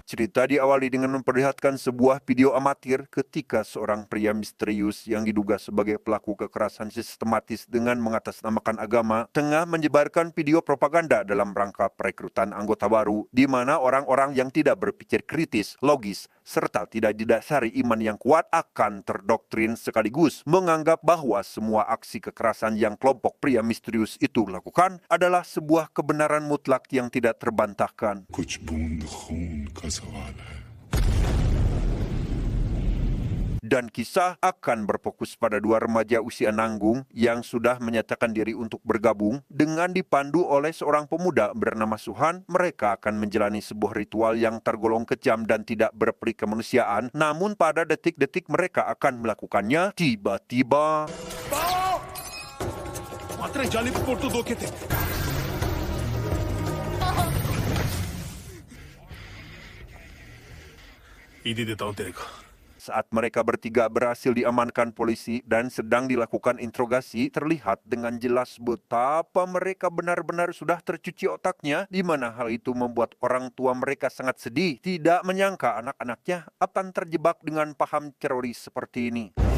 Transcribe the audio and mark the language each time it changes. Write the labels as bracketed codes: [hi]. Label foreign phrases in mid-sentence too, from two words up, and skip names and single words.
[id] Cerita diawali dengan memperlihatkan sebuah video amatir ketika seorang pria misterius yang diduga sebagai pelaku kekerasan sistematis dengan mengatasnamakan agama tengah menyebarkan video propaganda dalam rangka perekrutan anggota baru di mana orang-orang yang tidak berpikir kritis, logis, serta tidak didasari iman yang kuat akan terdoktrin sekaligus menganggap bahwa semua aksi kekerasan yang kelompok pria misterius itu lakukan adalah sebuah kebenaran mutlak yang tidak terbantahkan. [hi] कुछ बूंद खून का सवाल है। [id] Dan kisah akan berfokus pada dua remaja usia nanggung yang sudah menyatakan diri untuk bergabung. Dengan dipandu oleh seorang pemuda bernama Suhan, mereka akan menjalani sebuah ritual yang tergolong kejam dan tidak berperi kemanusiaan. Namun pada detik-detik mereka akan melakukannya, tiba-tiba [hi] मात्र जाली फोटो दो के थे। ईदी देता हूं तेरे को। [id] saat mereka bertiga berhasil diamankan polisi dan sedang dilakukan interogasi, terlihat dengan jelas betapa mereka benar-benar sudah tercuci otaknya, di mana hal itu membuat orang tua mereka sangat sedih, tidak menyangka anak-anaknya akan terjebak dengan paham teroris seperti ini.